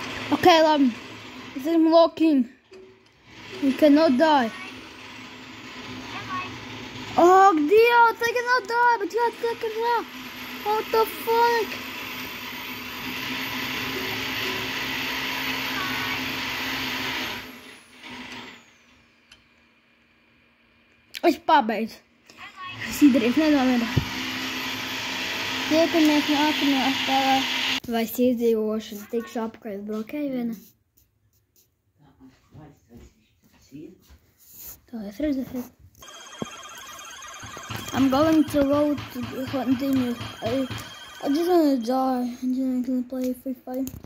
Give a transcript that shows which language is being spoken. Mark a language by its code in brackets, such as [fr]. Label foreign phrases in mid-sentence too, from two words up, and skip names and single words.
[en] Okay, [lv] labi. Es esmu [en] looking. You cannot die. Oh, Dievs, I cannot die, but you have to take it out. What the fuck? [lv] Es pabeidzu. Es izdarīju, nedomāju. Tiekamies nākamajā spēlē. Vai es izdzīvošu, tikšu apkārt brokēju viena? Tā es redzēju. [en] I'm going to vote to continue. I just want to die. I'm just going to play Free Fire.